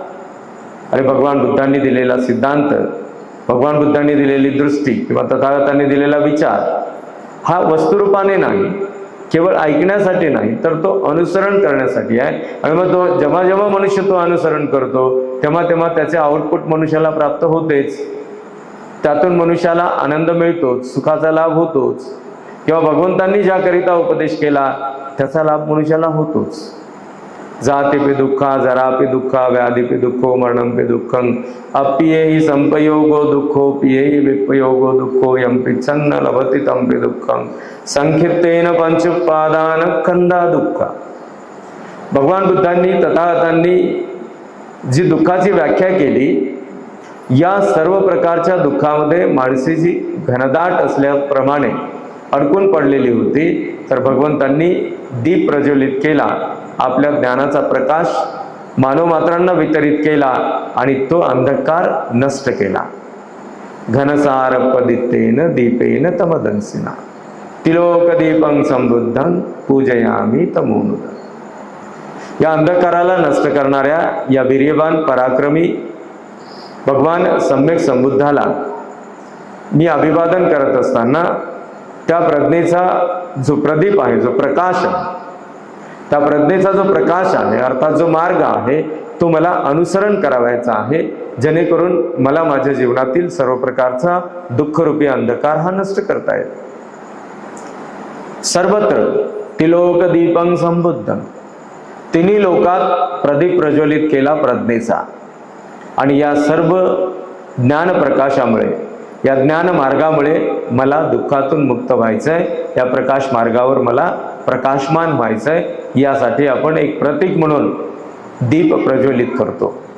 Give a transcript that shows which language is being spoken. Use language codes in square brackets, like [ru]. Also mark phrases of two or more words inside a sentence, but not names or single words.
[mr] आणि भगवान बुद्धांनी दिलेला सिद्धांत, भगवान बुद्धांनी दिलेली दृष्टी किंवा तथागतांनी दिलेला विचार हा वस्तुरूपाने नाही, केवळ ऐकण्यासाठी नाही, तर तो अनुसरण करण्यासाठी आहे. आणि मग तो जेव्हा जेव्हा मनुष्य तो अनुसरण करतो तेव्हा तेव्हा त्याचे आउटपुट मनुष्याला प्राप्त होतेच. त्यातून मनुष्याला आनंद मिळतोच, सुखाचा लाभ होतोच, किंवा भगवंतांनी ज्याकरिता उपदेश केला त्याचा लाभ मनुष्याला होतोच. [pi] जातीपि दुःखा, जरापि दुःखा, व्याधीपि दुःखो, मरणंपि दुःखं, अप्येहि संपयोगो दुःखो, पियेहि विपयोगो दुःखो, यंपि छन्न लभति तंपि दुःखं, संक्षिप्तेन पंचोपादान खंदा दुःख. [mr] भगवान बुद्धांनी, तथागतांनी जी दुःखाची व्याख्या केली, या सर्व प्रकारच्या दुःखामध्ये माणसाची घनदाट असल्याप्रमाणे अडकून पडलेली होती, तर भगवंतांनी दीप प्रज्वलित केला, आपल्या ज्ञानाचा प्रकाश मानवमात्रांना वितरित केला आणि तो अंधकार नष्ट केला. [pi] घनसार पदितेन दीपेन तमदंसिना तिलोक दीपं संबुद्धं पूजयामी तमोनुद. [mr] या अंधकाराला नष्ट करणाऱ्या या वीर्यवान पराक्रमी भगवान सम्यक संबुद्धाला मी अभिवादन करत असताना त्या प्रज्ञेचा जो प्रदीप आहे, जो प्रकाश आहे, त्या प्रज्ञेचा जो प्रकाश आहे अर्थात जो मार्ग आहे तो मला अनुसरण करावायचा आहे, जेणेकरून मला माझ्या जीवनातील सर्व प्रकारचा दुःखरूपी अंधकार हा नष्ट करता येईल. [pi] सर्वत्र तिलोक दीपं संबुद्धं, [mr] तिन्ही लोकात प्रदीप प्रज्वलित केला प्रज्ञेचा. आणि या सर्व ज्ञान प्रकाशामुळे, या ज्ञान मार्गामुळे मला दुःखातून मुक्त व्हायचंय, या प्रकाश मार्गावर मला प्रकाशमान व्हायचंय. यासाठी आपण एक प्रतीक म्हणून दीप प्रज्वलित करतो.